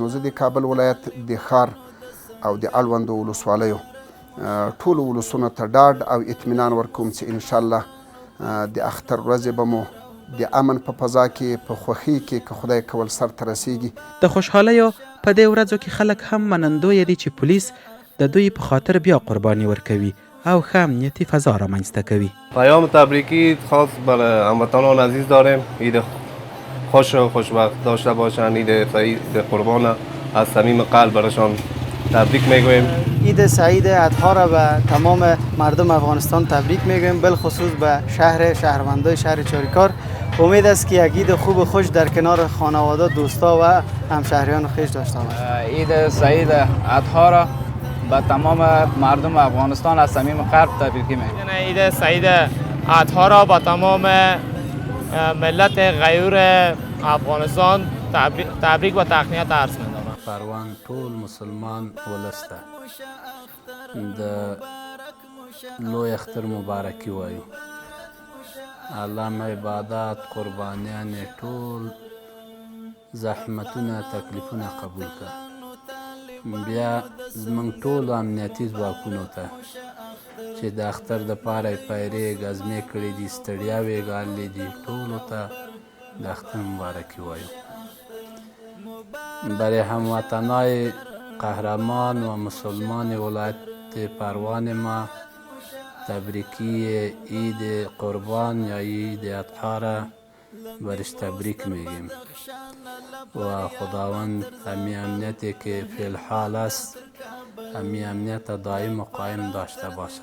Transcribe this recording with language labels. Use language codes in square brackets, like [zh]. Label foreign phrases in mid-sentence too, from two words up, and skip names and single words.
[ps] نو زه د کابل ولایت د ښار او د اړوندو ولسوالیو ټولو ولسونو ته ډاډ او اطمینان ورکوم چې انشاءالله د اختر ورځې به مو د امن په فضا کې په خوښۍ کې که خدای کول سرته رسیږي. د خوشحالیو په دې ورځو کې خلک هم منندوی دي چې پولیس د دوی په خاطر بیا قربانی ورکوي او ښه امنیتي فضا رامنځته کوي. [fa] پیام تبریکی خاص برای هموطنان عزیز داریم. عید خوش و خوشبخت داشته باشند. عید سعید قربان از صمیم قلب برایشان تبریک میگویم. عید سعید اضحی را به تمام مردم افغانستان تبریک میگویم، بالخصوص به شهروندای شهر چاریکار. امید است که یک عید خوب و خوش در کنار خانواده، دوستا و همشهریان خویش داشته باشید. عید سعید اضحی را به تمام مردم افغانستان از صمیم قلب تبریک میگویم. عید سعید اضحی را با تمام ملت غیور افغانستان تبریک و تهنیت عرض می‌کنم. [ps] پروان ټول مسلمان ولس ته د لوی اختر مبارکي وایو. الله مو عبادات قربانیانې ټول زحمتونه تکلیفونه قبول کړه. بیا زموږ ټولو امنیتي ځواکونو ته چې د اختر دپاره یې پیرې ګزمې کړي دي، ستړیاوې ګاللې دي، ټولو ته د اختر مبارکي وایو. [fa] برای هموطنای قهرمان و مسلمان ولایت پروان ما تبریکی عید قربان یا عید اضحی را برش تبریک میگیم و خداوند همی امنیتی که فی الحال است همی امنیت دائم و قائم داشته باشه.